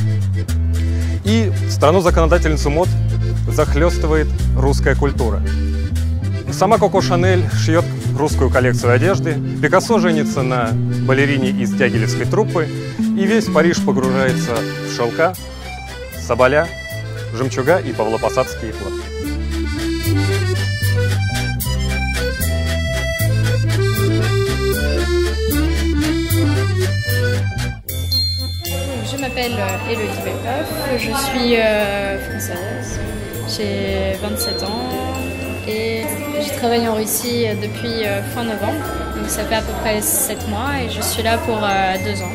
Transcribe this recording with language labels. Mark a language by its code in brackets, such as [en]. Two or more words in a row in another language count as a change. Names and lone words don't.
[ru] И страну-законодательницу мод захлестывает русская культура. Сама Коко Шанель шьет русскую коллекцию одежды, Пикассо женится на балерине из дягилевской труппы, и весь Париж погружается в шелка, соболя, жемчуга и павлопосадские платки. [fr] Je m'appelle Élodie Belkoff, je suis française, j'ai 27 ans et je travaille en Russie depuis fin novembre, donc ça fait à peu près 7 mois et je suis là pour 2 ans.